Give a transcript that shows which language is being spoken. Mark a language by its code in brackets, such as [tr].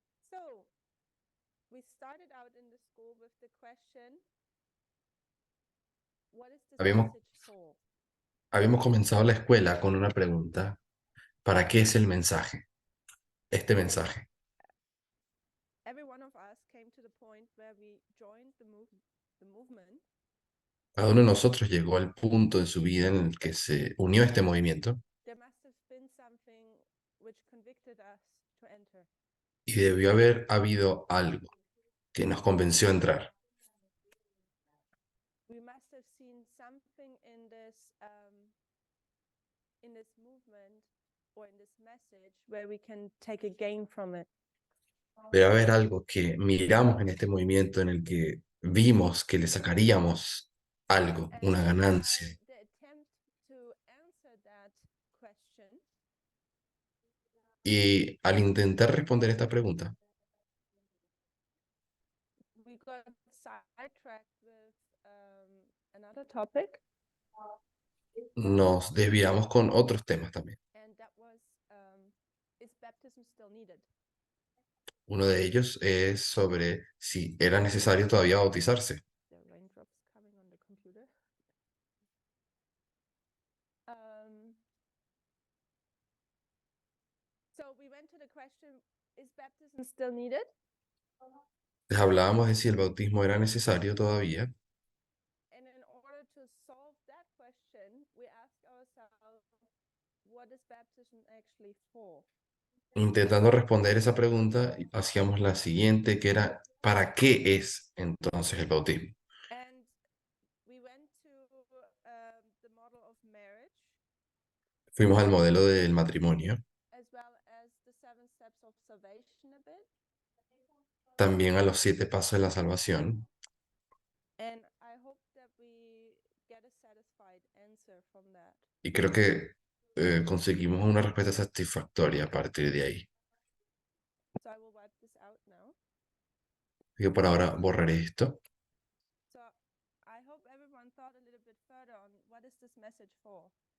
[en] So, we started out in the school with the question, what is this [es] Habíamos, [en] message for? [es] habíamos comenzado la escuela con una pregunta. ¿Para qué es el mensaje? Este mensaje. [en] Every one of us came to the point where we joined the movement, [es] Cada uno de nosotros llegó al punto de su vida en el que se unió a este movimiento [en] there must have been something which convicted us to enter. [es] y debió haber habido algo que nos convenció a entrar. [en] We must have seen something in this movement or in this message where we can take a gain from it. [es] Debe haber algo que miramos en este movimiento en el que vimos que le sacaríamos algo, una ganancia. [en] The attempt to answer that question, [es] Y al intentar responder esta pregunta, [en] we got sidetracked with another topic, [es] nos desviamos con otros temas también. [en] and that was, is baptism still needed? [es] Uno de ellos es sobre si era necesario todavía bautizarse. [en] The raindrops coming on the computer. So we went to the question, is baptism still needed? [es] Les hablábamos de si el bautismo era necesario todavía, [en] And in order to solve that question, we asked ourselves, what is baptism actually for? [es] intentando responder esa pregunta, hacíamos la siguiente, que era, ¿para qué es entonces el bautismo? [en] And we went to the model of marriage, [es] Fuimos al modelo del matrimonio, [en] as well as the 7 steps of salvation a bit. [es] también a los 7 pasos de la salvación, [en] And I hope that we get a satisfied answer from that. [es] y creo que conseguimos una respuesta satisfactoria a partir de ahí. [en] So I will wipe this out now. [es] Yo por ahora borraré esto. [en] So I hope everyone thought a little bit further on what is this message for?